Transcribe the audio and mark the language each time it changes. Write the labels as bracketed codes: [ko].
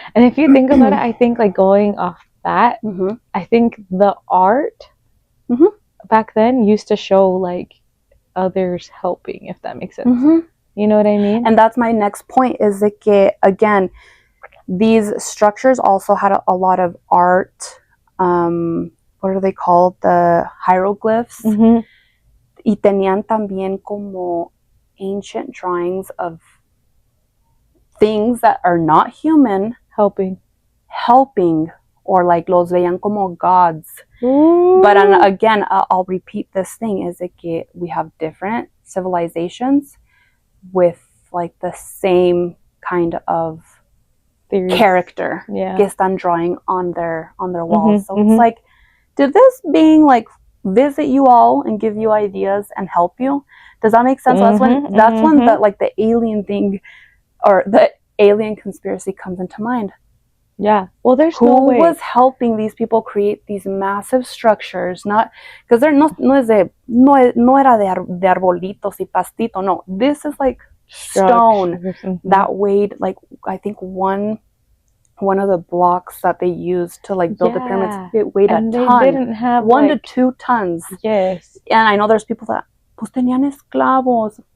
[en] And if you think about it, I think like going off that, I think the art back then used to show like others helping, if that makes sense. You know what I mean? And that's my next point, is that again, these structures also had a lot of art. What are they called? The hieroglyphs. [es] Y tenían también como [en] ancient drawings of things that are not human. Helping. Or like [es] los veían como [en] gods. But again, I'll repeat this thing, is that we have different civilizations with like the same kind of character [es] que están [en] drawing on their walls. So it's like, did this being like visit you all and give you ideas and help you? Does that make sense? That's when the like the alien thing or the alien conspiracy comes into mind. Yeah. Well, there's no way. Who was helping these people create these massive structures? Not because they're [es] no era de arbolitos y pastito. [en] No, this is like stone that weighed like, I think one of the blocks that they used to like build the pyramids, it weighed a ton. They didn't have 1 to 2 tons. Yes. And I know there's people that [es] pues tenían esclavos.